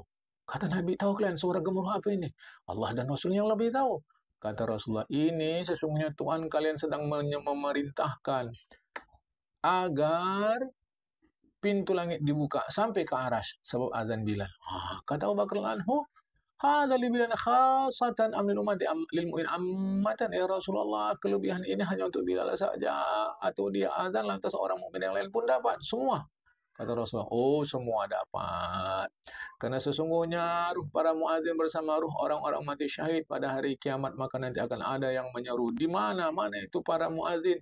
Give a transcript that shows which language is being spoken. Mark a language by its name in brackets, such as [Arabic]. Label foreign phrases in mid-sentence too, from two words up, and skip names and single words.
[Indonesian] Kata Nabi, tahu kalian suara gemuruh apa ini? Allah dan Rasulnya yang lebih tahu. Kata Rasulullah, ini sesungguhnya Tuhan kalian sedang memerintahkan agar pintu langit dibuka sampai ke aras sebab azan Bilal. [Arabic] Kata Abu Bakar anhu, هذا لبلال خاصة أم للأمة أم للمؤمن عامة, [Indonesian] ya Rasulullah, kelebihan ini hanya untuk Bilal saja atau dia azan lantas orang mukmin yang lain pun dapat? Semua. Kata Rasulullah, oh semua dapat. Karena sesungguhnya ruh para muadzin bersama ruh orang-orang mati syahid pada hari kiamat, maka nanti akan ada yang menyeru, di mana itu para muadzin?